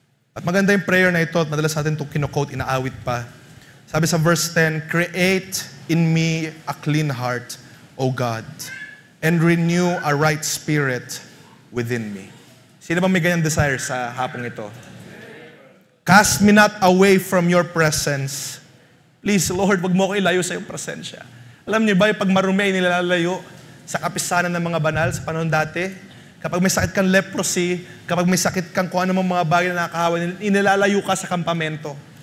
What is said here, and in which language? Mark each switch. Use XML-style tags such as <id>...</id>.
<tl>At maganda yung prayer na ito at madalas natin itong kino-quote, inaawit pa. Sabi sa verse 10,</tl> <en>"Create in me a clean heart, O God, and renew a right spirit within me."</en> <tl>Sino ba may ganyang desire sa hapong ito?</tl> <en>Cast me not away from your presence.</en> <tl>Please, Lord, wag mo ko ilayo sa iyong presensya. Alam niyo ba, pag marumi ay nilalayo, sa kapisanan ng mga banal sa panahon dati. Kapag may sakit kang leprosy, kapag may sakit kang kung ano mga bagay na nakakahawa, inilalayo ka sa kampamento.</tl>